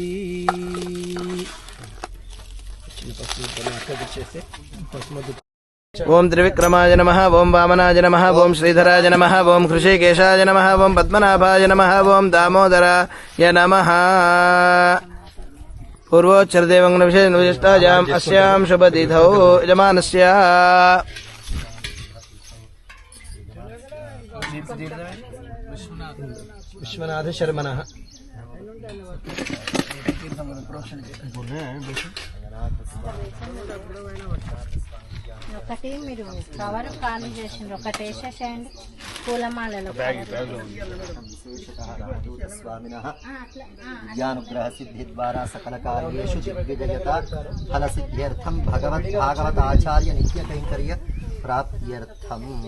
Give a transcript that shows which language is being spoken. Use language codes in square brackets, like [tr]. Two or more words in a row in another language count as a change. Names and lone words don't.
[sa] ओम त्रिविक्रमाय नमः ओम वामनाय नमः ओम श्रीधराय नमः ओम हृषिकेशाय नमः ओम पद्मनाभाय नमः ओम दामोदराय नमः पूर्वोच्चरदेवं विशिष्टायाम् अस्यां शुभतिथौ यजमानस्य विश्वनाथ शर्मणः [te] ఒకటి మీరు కవర్ ఖాళీ చేసిండ్రు, ఒకటి వేసేసేయండి పూలమాలలో. [sa] स्वामिनः विद्यानुग्रह सिद्धि द्वारा सकल कार्येषु दिग्विजयत फल सिद्ध्यर्थं भगवद् भागवत आचार्य नित्य कैंकर्य प्राप्त्यर्थं